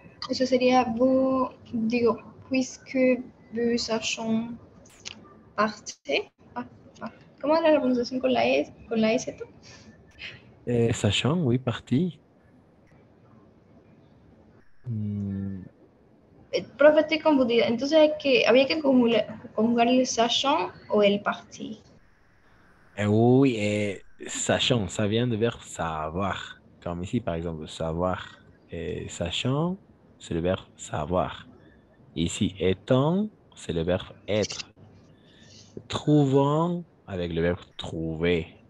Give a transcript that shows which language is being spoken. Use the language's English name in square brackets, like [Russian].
[Spanish] Eso sería [French] vous, [Spanish] digo, [French] puisque vous sachons partir. [Spanish] ¿Cómo era la pronunciación con la E, con la EZ? [French] Sachant, oui, parti. Mm, [Spanish] Profe, estoy confundida. Entonces había que conjugar el sachant o el parti. [French] oui, sachant, ça vient du verbe savoir. Comme ici, par exemple, savoir. Sachant, c'est le verbe savoir. Ici, étant, c'est le verbe être. Trouvant, avec le verbe trouver.